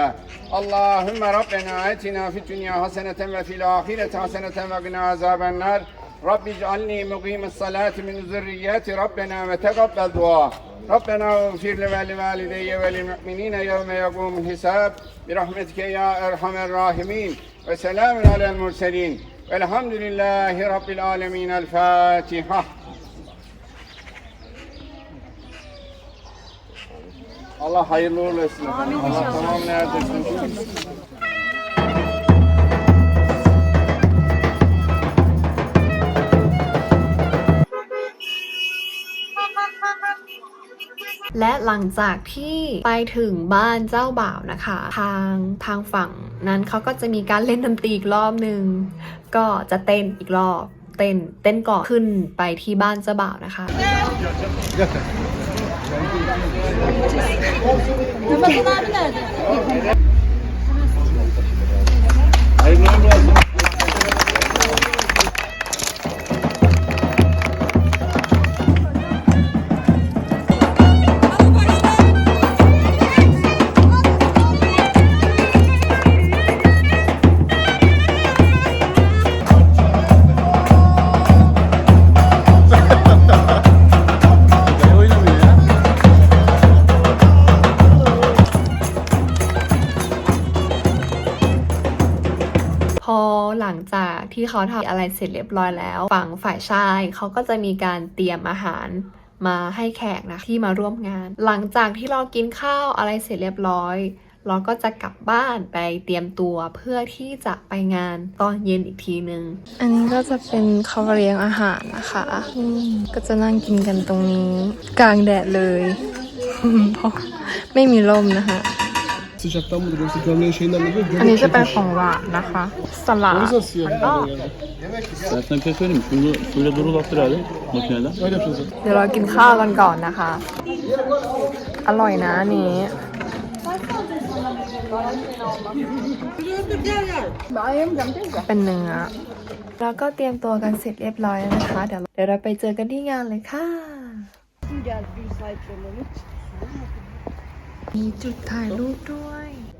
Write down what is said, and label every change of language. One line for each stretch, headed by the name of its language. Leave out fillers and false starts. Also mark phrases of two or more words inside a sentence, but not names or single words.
Arabic: اللهم ربنا آتنا في الدنيا حسنة وفي الآخرة حسنة وقنا عذاب النار رب اجعلني مقيم الصلاة من ذريات ربنا وتقبل دعاء ربنا اغفر لوالدي وللمؤمنين يوم يقوم الحساب برحمتك يا أرحم الراحمين وسلام على المرسلين والحمد لله رب العالمين الفاتحة
Turkish: Allah hayırlı uğurlu etsin. Allah tamamını erdirsin.
Thai: และหลังจากที่ไปถึงบ้านเจ้าบ่าวนะคะ ทางฝั่งนั้นเขาก็จะมีการเล่นดนตรีอีกรอบหนึ่งก็จะเต้นอีกรอบเต้นก่อนขึ้นไปที่บ้านเจ้าบ่าวนะคะ
Turkish: Hayırlı uğurlu olsun. Oynamıyor ya.
Thai: พอหลังจากที่เขาทำอะไรเสร็จเรียบร้อยแล้วฝั่งฝ่ายชายเขาก็จะมีการเตรียมอาหารมาให้แขกนะที่มาร่วมงาน หลังจากที่เรากินข้าวอะไรเสร็จเรียบร้อยเราก็จะกลับบ้านไปเตรียมตัวเพื่อที่จะไปงานตอนเย็นอีกทีนึง อันนี้ก็จะเป็นเขาเลี้ยงอาหารนะคะก็จะนั่งกินกันตรงนี้กลางแดดเลย เพราะไม่มีร่มนะคะ
Turkish: Sıcaktan mıdır yoksa gömleğin şeyinden midir?
Thai: อันนี้จะเป็นของหวานนะคะสลัด
Turkish: Nasıl yani? Ben sana bir şey söyleyeyim mi? Şunu suyla durulattır abi makineden. Öyle yapacağız.
Thai: เดี๋ยวเรากินข้าวกันก่อนนะคะ อร่อยนะอันนี้ เป็นเนื้อ แล้วก็เตรียมตัวกันเสร็จเรียบร้อยแล้วนะคะ เดี๋ยวเราไปเจอกันที่งานเลยค่ะ มีจุดถ่ายรูปด้วย